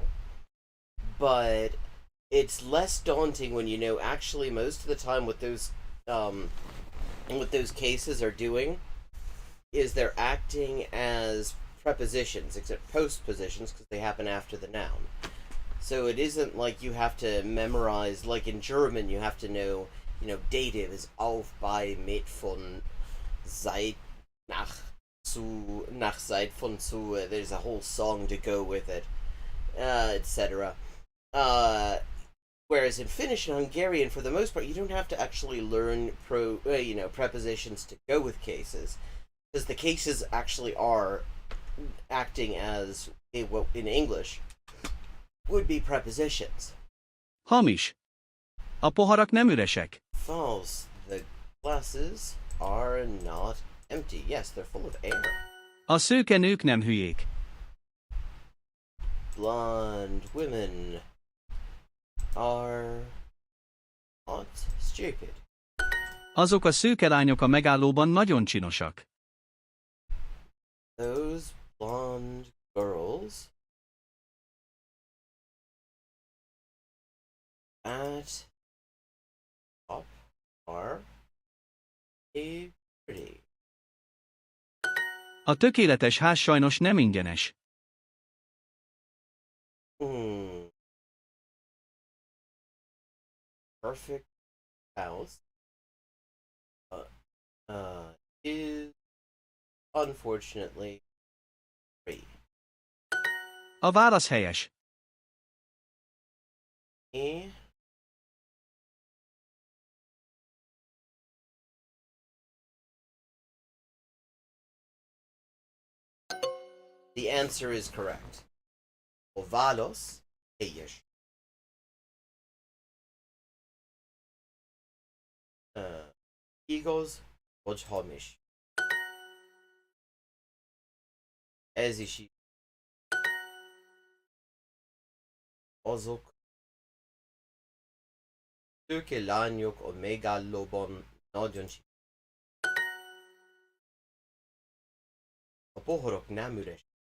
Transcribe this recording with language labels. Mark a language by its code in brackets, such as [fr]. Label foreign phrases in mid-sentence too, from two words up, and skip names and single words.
[en] But it's less daunting when you know actually most of the time what those cases are doing is they're acting as prepositions, except postpositions because they happen after the noun. So it isn't like you have to memorize, like in German, you have to know, dative is [de] auf, bei, mit, von, seit, nach, seit, von, zu. [en] There's a whole song to go with it, etc. Whereas in Finnish and Hungarian, for the most part, you don't have to actually learn prepositions to go with cases, because the cases actually are acting as what in English would be prepositions. [hu] Hamis. A poharak nem üresek. [en] False. The glasses are not empty. Yes, they're full of air. [hu] A szőke nők nem hülyék. [en] Blonde women are not stupid. [hu] Azok a szőke lányok a megállóban nagyon csinosak. [en] Those blonde girls at top are pretty. [hu] A tökéletes ház sajnos nem ingyenes. [en] Perfect house is unfortunately free. [hu] A válasz helyes. [en] The answer is correct. [hu] Ovalos helyes. Igaz vagy hamis. Ez is így. Azok szőke lányok a megállóban nagyon a pohorok nem üres.